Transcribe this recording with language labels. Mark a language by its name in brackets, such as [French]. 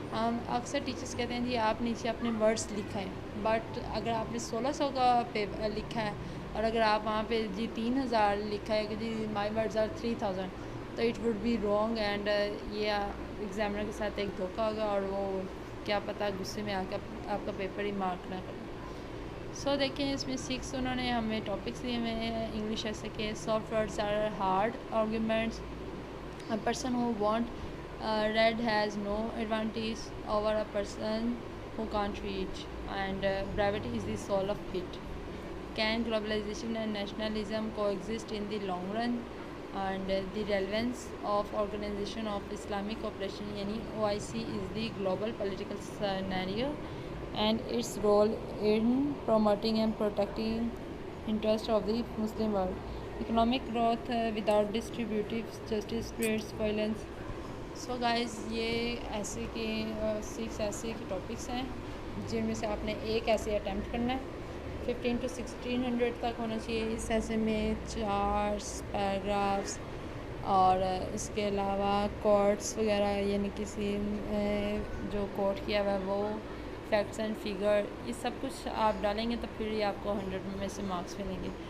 [Urdu] ہم اکثر ٹیچرس کہتے ہیں جی آپ نیچے اپنے ورڈز لکھیں، بٹ اگر آپ نے 1600 کا پیپر لکھا ہے اور اگر آپ وہاں پہ جی 3000 لکھا ہے کہ جی [English] my words are 3000، [Urdu] تو [English] it would be wrong, [Urdu] and یہ ایگزامنر کے ساتھ ایک دھوکہ ہوگا اور وہ کیا پتہ غصے میں آ کے آپ کا پیپر ہی مارک نہ کریں. سو دیکھیں اس میں 6 انہوں نے ہمیں ٹاپکس دیے ہوئے ہیں انگلش ایسے کہ [English] Soft words are hard arguments, a person who won't read has no advantage over a person who can't read, and brevity is the soul of wit. Can globalization and nationalism coexist in the long run? And the relevance of Organization of Islamic Cooperation yani OIC is the global political scenario and its role in promoting and protecting interest of the Muslim world. Economic growth without distributive justice creates violence. [Urdu] So guys یہ ایسے کے 6 ایسے کے topics ہیں جن میں سے آپ نے ایک ایسے اٹیمپٹ کرنا ہے. 15 to 1600 تک ہونا چاہیے. اس ایسے میں چارٹس، پیراگرافس اور اس کے علاوہ کوٹس وغیرہ، یعنی کسی جو کوٹ کیا ہوا ہے وہ، فیکٹس اینڈ فگر، یہ سب کچھ آپ ڈالیں گے تو پھر یہ آپ کو 100 میں سے مارکس ملیں گے.